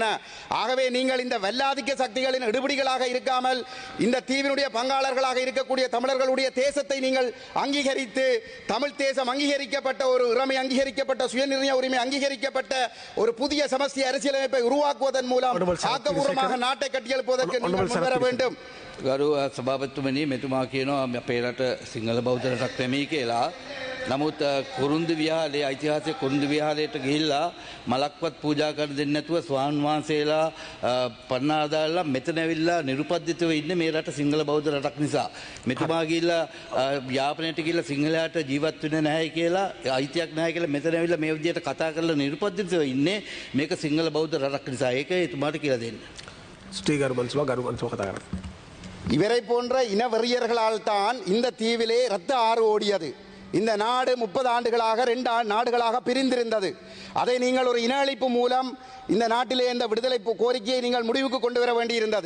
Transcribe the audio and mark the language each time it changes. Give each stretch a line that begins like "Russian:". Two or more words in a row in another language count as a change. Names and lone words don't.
Tamil: ஆகவே நீங்கள் இந்த வல்லாதிக்க சக்திகளின் எடுபிடிகளாக இருக்காமல் இந்த தீவினுடைய பங்காளர்களாக இருக்கக்கூடிய தமிழர்களுடைய தேசத்தை நீங்கள் அங்கீகரித்து, தமிழ் தேசம் அங்கீகரிக்கப்பட்ட ஒரு இறைமை அங்கீகரிக்கப்பட்ட சுயநிர்ணய உரிமை அங்கீகரிக்கப்பட்ட ஒரு புதிய சமஸ்தி அரசியலமைப்பை உருவாக்குவதன் மூலம் ஆக்கப்பூர்வமாக நாட்டை கட்டியெழுப்புவதற்கு நீங்கள் முன்வர வேண்டும்.
Sinhala: ගරු සභාපතිතුමනි, මෙතුමා කියනවා අපේ රට සිංහල බෞද්ධ රටක් නෙමෙයි කියලා. නමුත් කුරුන්දු විහාරයේ ඓතිහාසික කුරුන්දු විහාරයට ගිහිල්ලා මලක්වත් පූජා කර දෙන්නේ නැතුව ස්වාමීන් වහන්සේලා පන්නාදාලා මෙතන ඇවිල්ලා නිරුපද්දිතව ඉන්නේ මේ රට සිංහල බෞද්ධ රටක් නිසා. මෙතුමා ගිහිල්ලා යාපනයට ගිහිල්ලා සිංහලයාට ජීවත් වෙන්නේ නැහැ කියලා, අයිතියක් නැහැ කියලා මෙතන ඇවිල්ලා මේ විදිහට කතා කරලා නිරුපද්දිතව ඉන්නේ මේක සිංහල බෞද්ධ රටක් නිසා. ඒක එතුමාට කියලා දෙන්න. ஸ்ரீகருமன்சுவா கதா கர
Tamil: இவரை போன்ற இனவெறியர்களால் தான் இந்த தீவிலே இரத்த ஆறு ஓடியது. இந்த நாடு 30 ஆண்டுகளாக 2 நாடுகளாக பிரிந்திருந்தது. அதை நீங்கள் ஒரு இன அழிப்பு மூலம் இந்த நாட்டிலே இந்த விடுதலை கோரிக்கையை நீங்கள் முடிவுக்கு கொண்டு வர வேண்டியிருந்தது.